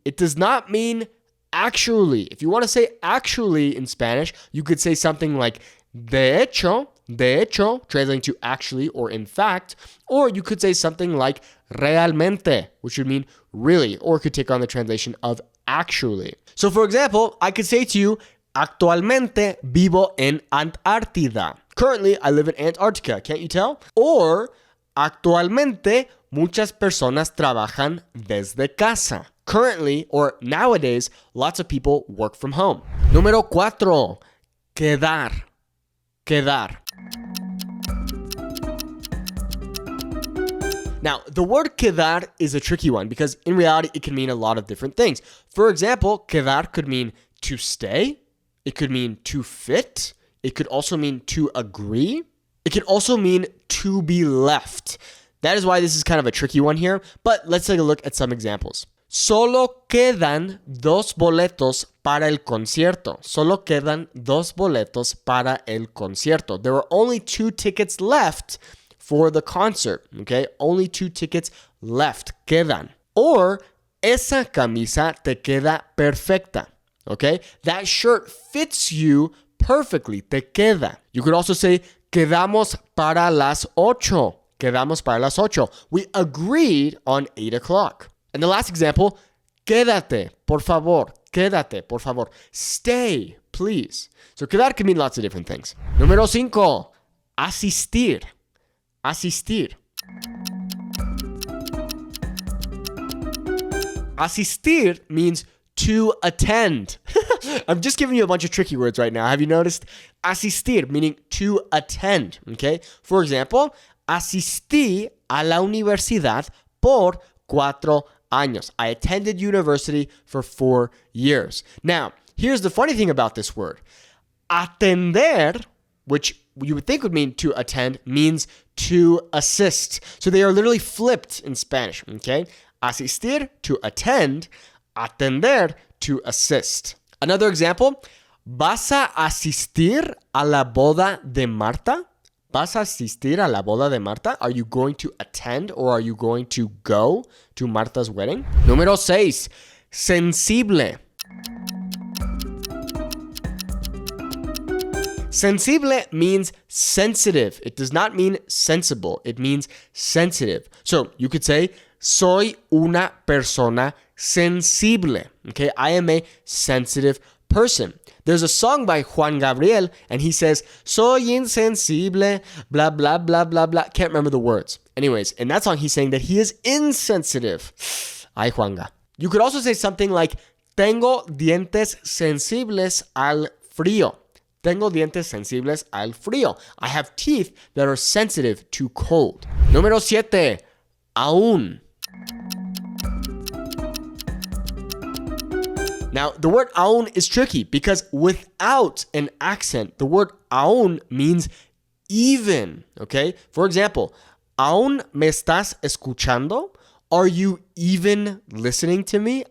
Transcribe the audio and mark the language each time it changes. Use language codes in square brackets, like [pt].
[en] It does not mean actually. If you want to say actually in Spanish, you could say something like de hecho, translating to actually or in fact, or you could say something like realmente, which would mean really, or could take on the translation of actually. So for example, I could say to you, [es] actualmente vivo en Antártida. [en] Currently, I live in Antarctica, can't you tell? [es] Or, actualmente muchas personas trabajan desde casa. [en] Currently, or nowadays, lots of people work from home. [es] Número 4, quedar. Quedar. [en] Now, the word quedar is a tricky one because in reality, it can mean a lot of different things. For example, quedar could mean to stay. It could mean to fit. It could also mean to agree. It could also mean to be left. That is why this is kind of a tricky one here, but let's take a look at some examples. [es] Solo quedan 2 boletos para el concierto. Solo quedan 2 boletos para el concierto. [en] There are only 2 tickets left for the concert, okay? Only 2 tickets left, quedan. Or, [es] esa camisa te queda perfecta, [en] okay? That shirt fits you perfectly, te queda. You could also say, [es] quedamos para las 8. Quedamos para las 8. [en] We agreed on 8 o'clock. And the last example, [es] quédate, por favor. Quédate, por favor. [en] Stay, please. So quedar can mean lots of different things. [es] Número 5, [en] asistir. Asistir. Asistir means to attend. I'm just giving you a bunch of tricky words right now. Have you noticed? Asistir, meaning to attend, okay? For example, [es] asistí a la universidad por 4 años. [en] I attended university for 4 years. Now, here's the funny thing about this word. Atender, which you would think would mean to attend, means to assist. So they are literally flipped in Spanish, okay? Asistir, to attend. Atender, to assist. Another example, [es] ¿vas a asistir a la boda de Marta? ¿Vas a asistir a la boda de Marta? [en] Are you going to attend or are you going to go to Marta's wedding? [es] Número 6, sensible. [en] Sensible means sensitive. It does not mean sensible. It means sensitive. So you could say, [es] soy una persona sensible. [en] Okay, I am a sensitive person. There's a song by Juan Gabriel, and he says, [es] soy insensible, [en] blah, blah, blah, blah, blah. Can't remember the words. Anyways, in that song, he's saying that he is insensitive. Ay, Juanga. You could also say something like, [es] tengo dientes sensibles al frío. Tengo dientes sensibles al frío. [en] I have teeth that are sensitive to cold. [es] Número 7. Aún. [en] Now, the word aún is tricky because without an accent, the word aún means even, okay? For example, [es] ¿aún me estás escuchando? [en] Are you even listening to me?